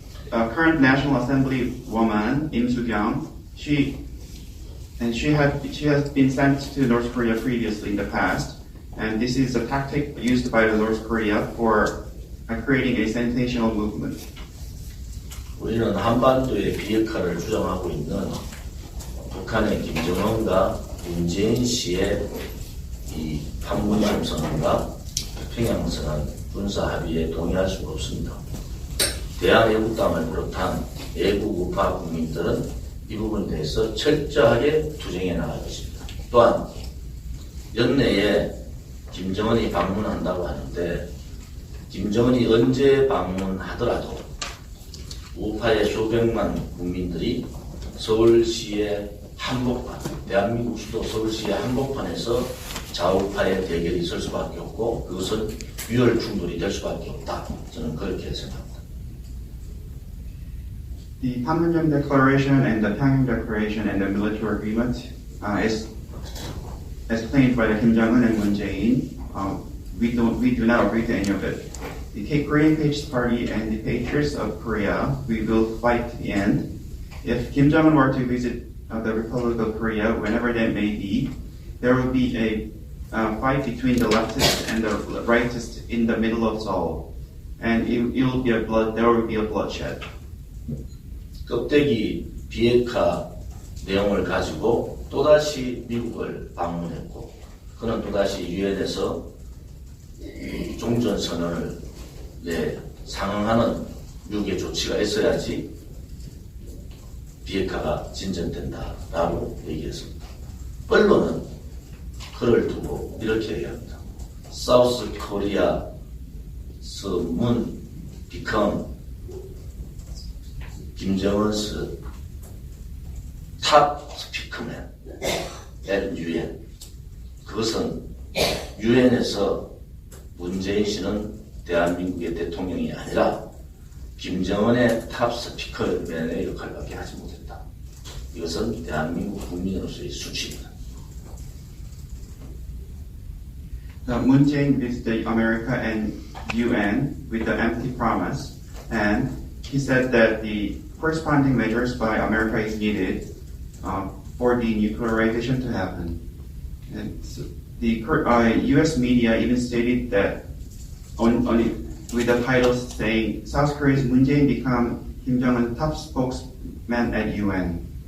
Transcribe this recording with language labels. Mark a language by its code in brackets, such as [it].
[en] Current National Assembly woman Im Soo-kyung, she has been sent to North Korea previously in the past, and this is a tactic used by the North Korea for creating a sensational movement. [ko] 우리는 한반도의 비핵화를 주장하고 있는 북한의 김정은과 문재인 씨의 이 판문점 선언과 평양 선언 군사 합의에 동의할 수가 없습니다. 대한애국당을 비롯한 애국 우파 국민들은 이 부분에 대해서 철저하게 투쟁해 나갈 것입니다. 또한 연내에 김정은이 방문한다고 하는데 김정은이 언제 방문하더라도 우파의 수백만 국민들이 서울시의 한복판, 대한민국 수도 서울시의 한복판에서 좌우파의 대결이 있을 수밖에 없고 그것은 유혈 충돌이 될 수밖에 없다. 저는 그렇게 생각합니다. [en] The Panmunjom Declaration and the Pyongyang Declaration and the military agreement as claimed by the Kim Jong-un and Moon Jae-in, we do not agree to any of it. The Korean Patriots Party and the Patriots of Korea, we will fight to the end. If Kim Jong-un were to visit the Republic of Korea, whenever that may be, there will be a fight between the leftists and the rightists in the middle of Seoul, and there will be a bloodshed. [ko] 껍데기 비핵화 내용을 가지고 또다시 미국을 방문했고 그는 또다시 유엔에서 종전선언을 상응하는 미국의 조치가 있어야지 비핵화가 진전된다라고 얘기했습니다. 언론은 그를 두고 이렇게 얘기합니다. [en] South Korea's Moon become 김정은's top speakerman at UN. [ko] 그것은 유엔에서 문재인 씨는 대한민국의 대통령이 아니라 김정은의 탑 스피커맨의 역할밖에 하지 못했다. 이것은 대한민국 국민으로서의 수치입니다. [en] Moon Jae-in visited America and UN with the empty promise, and he said that the corresponding measures by America is needed for the nuclearization to happen. And so the U.S. media even stated that with the title saying South Korea's Moon Jae-in become Kim Jong-un's top spokesman at UN.